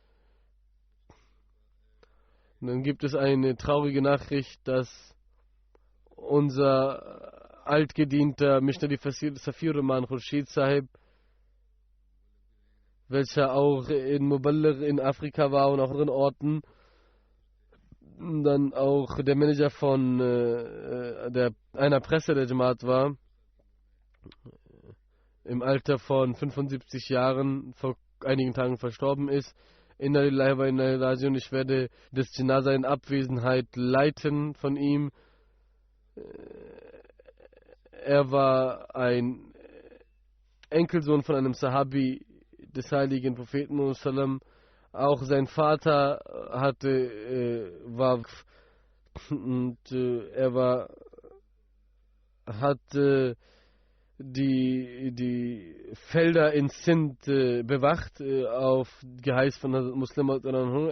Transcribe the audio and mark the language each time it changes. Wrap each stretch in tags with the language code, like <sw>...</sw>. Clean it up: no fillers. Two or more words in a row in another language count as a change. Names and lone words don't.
<de>Und dann gibt es eine traurige Nachricht, dass unser altgedienter Mishnadi Safir Rahman Khurshid Sahib, welcher auch in Muballigh in Afrika war und auch in anderen Orten, dann auch der Manager von einer Presse der Jamaat war, im Alter von 75 Jahren vor einigen Tagen verstorben ist.</de> <ar>إنا لله وإنا إليه راجعون.</ar> <de>Ich werde das Janaza in Abwesenheit leiten von ihm. Er war ein Enkelsohn von einem Sahabi des heiligen Propheten Muhammad. Auch sein Vater hat die Felder in Sindh bewacht auf Geheiß von Muslim.</de>